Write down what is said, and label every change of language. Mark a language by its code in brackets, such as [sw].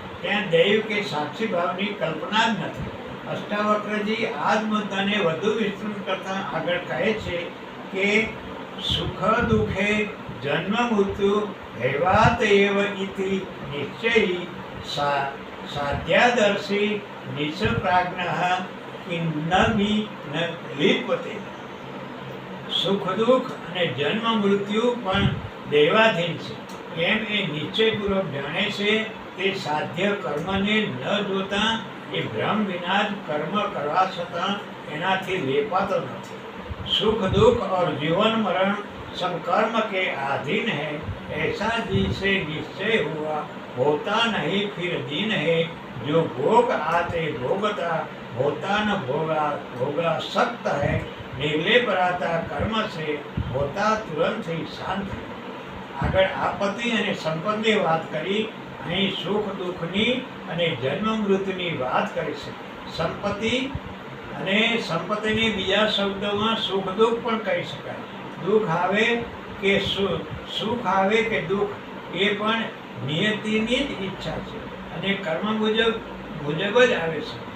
[gu] ત્યાં દૈવ કે સાક્ષી ભાવની કલ્પના જ નથી. અષ્ટાવક્રજી આ જ મુદ્દાને વધુ વિસ્તૃત કરતા આગળ કહે છે કે [sa] સુખ દુઃખે જન્મ મૃત્યુ હૈવાત એવ ઇતિ નિશ્ચયી સાધ્યાદર્શી નિષ્પ્રાજ્ઞઃ કિન્નમિ ન લિપ્યતે. [gu] સુખ દુઃખ અને જન્મ મૃત્યુ પણ દૈવાધીન છે એમ એ નિશ્ચયપૂર્વક જાણે છે. તે સાધ્ય કર્મને ન જોતા એ ભ્રમ વિના જ કર્મ કરવા છતાં એનાથી લેપાતો નથી. [hi] सुख दुख और जीवन मरण सब कर्म के अधीन है, ऐसा जिसे निश्चय हुआ होता नहीं फिर दीन है. जो भोग आते भोगता होता न भोगा भोगा सक्त है. निर्लेप रहता कर्म से होता तुरंत ही शांत है. [gu] આગળ આપત્તિ અને સંપત્તિની વાત કરી. અહીં સુખ દુઃખની અને જન્મ મૃત્યુની વાત કરી છે. સંપત્તિ અને સંપત્તિની બીજા શબ્દોમાં સુખ દુઃખ પણ કહી શકાય. દુઃખ આવે કે સુખ આવે કે દુઃખ એ પણ નિયતિની જ ઈચ્છા છે અને કર્મ મુજબ જ આવે છે.